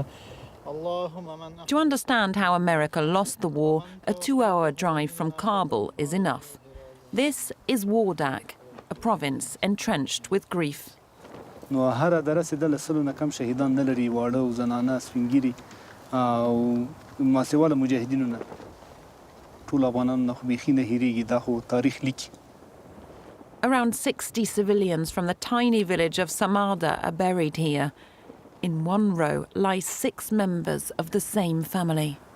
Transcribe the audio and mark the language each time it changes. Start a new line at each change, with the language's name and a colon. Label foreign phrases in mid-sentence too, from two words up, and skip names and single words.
English: To understand how America lost the war, a 2-hour drive from Kabul is enough. This is Wardak, a province entrenched with grief.
Pashto: نو هر درس د لسلو نه کم شهیدان نه لري واړه او زنانه سپینګیري او ماسیواله مجاهدینو نه ټول افغانانو نه خو بیخي نه هېرېږي دا خو تاریخ لیکي.
English: Around 60 civilians from the tiny village of Samada are buried here. In one row lie 6 members of the same family.